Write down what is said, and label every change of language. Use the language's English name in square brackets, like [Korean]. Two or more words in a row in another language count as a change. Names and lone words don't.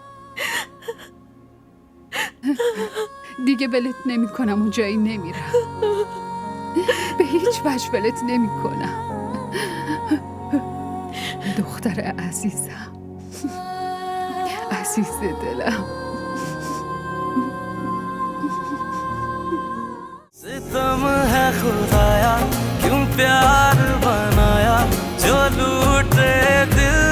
[Persian] دیگه ولت نمی کنم و جایی نمیرم. به هیچ وجه ولت نمی کنم. دختر عزیزم، عزیز دلم. [Hindi] सितम है खुदाया क्यों प्यार बनाया जो लूटे